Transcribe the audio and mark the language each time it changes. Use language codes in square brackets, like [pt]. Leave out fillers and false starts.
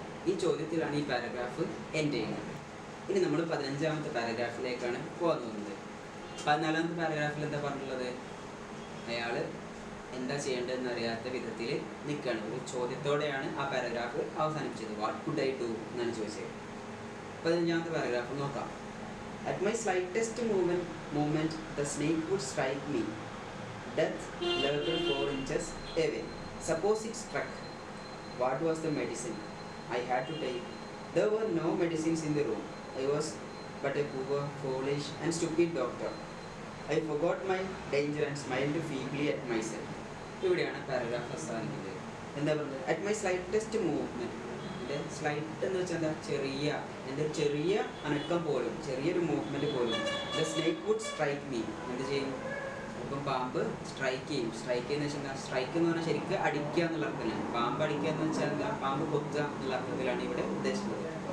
[ml] ഈ ചോദ്യത്തിലാണ് ഈ paragraph end ചെയ്യുന്നത്. ഇനി നമ്മൾ 15ാമത്തെ പാരഗ്രാഫിലേക്കാണ് പോകാൻ പോകുന്നത്. 14ാമത്തെ പാരഗ്രാഫിൽ എന്താ പറഞ്ഞിട്ടുള്ളത്, അയാൾ എന്താ ചെയ്യേണ്ടതെന്ന് അറിയാത്ത വിധത്തിൽ നിൽക്കുകയാണ്. ഒരു ചോദ്യത്തോടെയാണ് ആ പാരഗ്രാഫ് അവസാനിപ്പിച്ചത്. [en] what could I do [ml] എന്നാണ് ചോദിച്ചത്. 15ാമത്തെ പാരഗ്രാഫ് നോക്കാം. [en] At my slightest movement, the snake would strike me. Death lurked 4 inches away. Suppose it struck. What was the medicine I had to take? There were no medicines in the room. I was but a poor, foolish and stupid doctor. I forgot my danger and smiled feebly at myself. [ml] ഇവിടെയാണ് paragraph അവസാനിക്കുന്നത്. എന്താ പറയുന്നത്, [en] At my slightest movement. [ml] എൻ്റെ slight എന്ന് വെച്ചാൽ എന്താ, എൻ്റെ ചെറിയ അനക്കം പോലും, ചെറിയൊരു മൂവ്മെൻറ്റ് പോലും. [en] The snake would strike me. [ml] എന്ത് ചെയ്യും, ഇപ്പം പാമ്പ് സ്ട്രൈക്ക് ചെയ്യും. സ്ട്രൈക്ക് ചെയ്യുന്ന വെച്ചാൽ എന്താ, സ്ട്രൈക്ക് എന്ന് പറഞ്ഞാൽ ശരിക്കും അടിക്കുക എന്നുള്ള അർത്ഥത്തിലാണ്. പാമ്പ് അടിക്കുക എന്ന് വെച്ചാൽ എന്താ, പാമ്പ് കൊത്തുക എന്നുള്ള അർത്ഥത്തിലാണ് ഇവിടെ ഉദ്ദേശിക്കുന്നത്.